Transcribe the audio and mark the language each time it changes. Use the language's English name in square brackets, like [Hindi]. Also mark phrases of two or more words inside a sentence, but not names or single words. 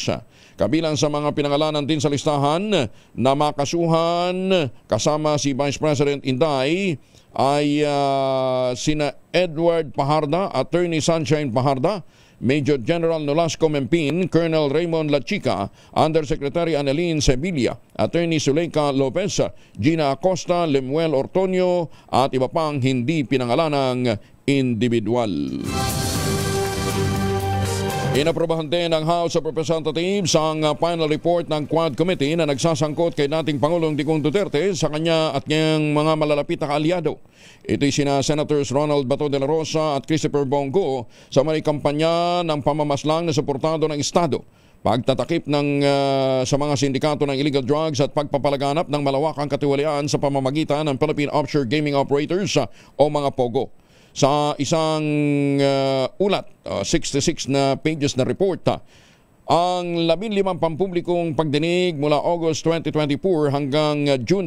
[Filipino] Kabilang sa mga pinangalanan din sa listahan na makasuhan kasama si Vice President Inday ay sina Edward Paharda, Attorney Sunshine Paharda, Major General Nolasco Mempin, Colonel Raymond Lachica, Undersecretary Annalyn Sevilla, Attorney Zuleika Lopez, Gina Acosta, Lemuel Ortonio at iba pang hindi pinangalanang individual. Inaprobahan din ng House of Representatives ang [English] final report [Filipino] ng Quad Committee na nagsasangkot kay dating Pangulong Digong Duterte sa kanya at niyang mga malalapit na kaalyado. Ito'y sina Senators Ronald Bato de la Rosa at Christopher Bongo sa may kampanya ng pamamaslang na suportado ng Estado, pagtatakip sa mga sindikato ng [English] illegal drugs [Filipino] at pagpapalaganap ng malawakang katiwalian sa pamamagitan ng Philippine Offshore Gaming Operators o mga POGO. Sa isang ulat, 66 na pages na report, ang 15 pampublikong pagdinig mula August 2024 hanggang June